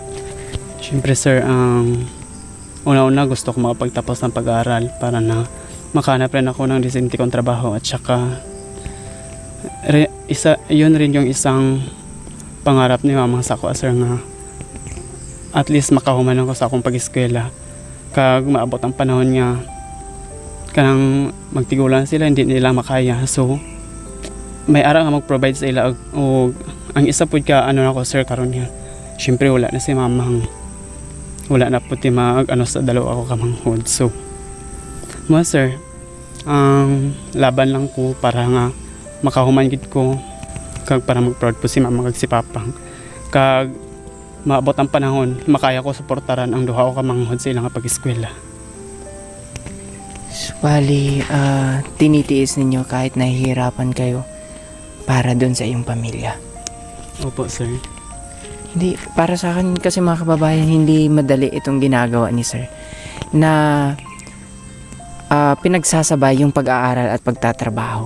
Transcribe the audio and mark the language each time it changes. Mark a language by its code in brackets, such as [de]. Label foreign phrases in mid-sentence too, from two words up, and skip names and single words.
[tl] Siyempre sir, una-una gusto ko makapagtapos ng pag-aaral para na makahanap rin ako ng disente kong trabaho at saka yun rin yung isang pangarap ni mama sa ako sir nga [en] at least [hil] makahuman ako sa akong pag-eskwela kag maabot ang panahon nga kanang magtigulan sila [tl] hindi nila makaya. [hil] So may ara nga mag-provide sa ila og ang isa pud ka ako sir karon niya. Syempre wala na si mamang wala na puti sa dalawa ako kamanghod. So mo sir, laban lang ko para nga makahuman gid ko kag para mag-proud po si mama kag si papang kag maabot ang panahon makaya ko suportaran ang duha ko kamanghod sa ilang pag-eskwela. [tl] So, bali, tinitiis ninyo kahit nahihirapan kayo para doon sa iyong pamilya. Opo sir. Hindi, para sa akin kasi mga kababayan, hindi madali itong ginagawa ni sir na pinagsasabay yung pag-aaral at pagtatrabaho.